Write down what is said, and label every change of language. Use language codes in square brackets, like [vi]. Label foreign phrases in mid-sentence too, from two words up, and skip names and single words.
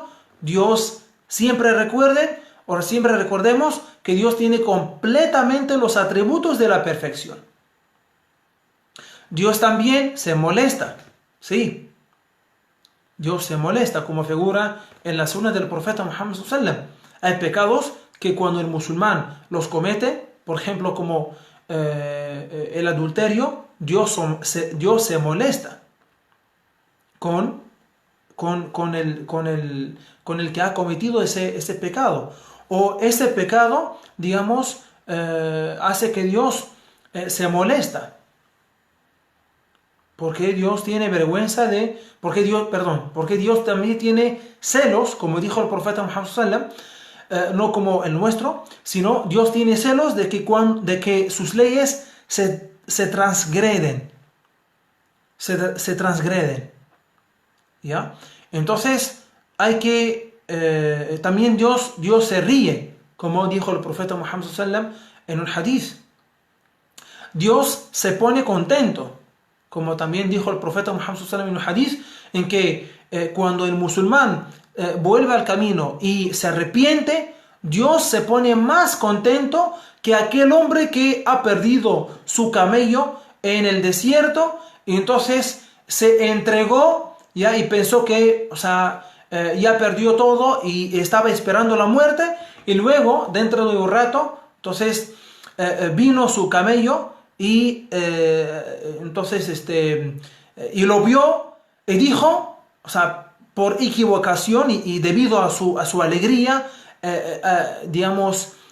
[es] Dios siempre recordemos que Dios tiene completamente los atributos de la perfección. Dios también se molesta, sí. Dios se molesta, como figura en la sunna del profeta Muhammad [ar] صلى الله عليه وسلم. [es] Hay pecados que cuando el musulmán los comete, por ejemplo como el adulterio, Dios se molesta con el que ha cometido ese pecado. O ese pecado, digamos, hace que Dios se molesta. Porque Dios tiene vergüenza porque Dios también tiene celos, como dijo el profeta Muhammad [ar] صلى الله عليه وسلم, [es] no como el nuestro, sino Dios tiene celos de que sus leyes se transgreden. Se transgreden. ¿Ya? Entonces, también Dios se ríe, como dijo el profeta Muhammad [ar] صلى الله عليه وسلم [es] en un hadith. Dios se pone contento, como también dijo el profeta Muhammad [ar] صلى الله عليه وسلم [es] en un hadith, en que cuando el musulmán vuelve al camino y se arrepiente, Dios se pone más contento que aquel hombre que ha perdido su camello en el desierto y entonces se entregó ya y pensó que ya perdió todo y estaba esperando la muerte, y luego dentro de un rato entonces vino su camello y entonces y lo vio y dijo, por equivocación y debido a su alegría digamos